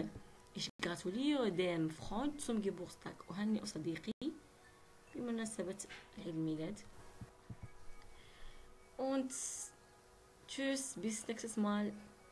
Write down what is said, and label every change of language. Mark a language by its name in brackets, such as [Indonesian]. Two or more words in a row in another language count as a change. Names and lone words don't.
[German] ich gratuliere dem Freund zum Geburtstag. [Arabic] أهنئ صديقي بمناسبة عيد الميلاد. [German] und tschüss, bis nächstes Mal.